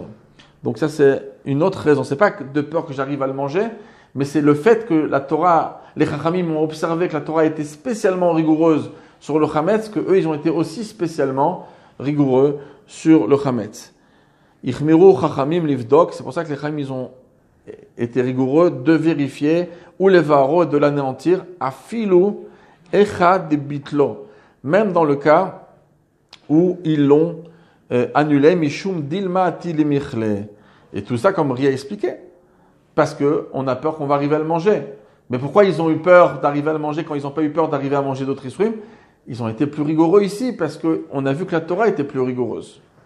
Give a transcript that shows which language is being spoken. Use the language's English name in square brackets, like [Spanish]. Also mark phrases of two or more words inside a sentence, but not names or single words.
[French] Donc ça, c'est une autre raison. C'est pas de peur que j'arrive à le manger, mais c'est le fait que la Torah, les Chachamim ont observé que la Torah était spécialement rigoureuse sur le Chametz, que eux, ils ont été aussi spécialement rigoureux sur le Chametz. [Hebrew] החמירו חכמים לבדוק, [French] c'est pour ça que les Chachamim, ils ont été rigoureux de vérifier ou les varo de l'anéantir, [Hebrew] אפילו אחר שביטלו, [French] même dans le cas où ils l'ont annulé, [Hebrew] משום דילמא אתי למיכליה. [French] Et tout ça, comme Ria a expliqué, parce qu'on a peur qu'on va arriver à le manger. Mais pourquoi ils ont eu peur d'arriver à le manger quand ils n'ont pas eu peur d'arriver à manger d'autres isruim? Ils ont été plus rigoureux ici, parce qu'on a vu que la Torah était plus rigoureuse.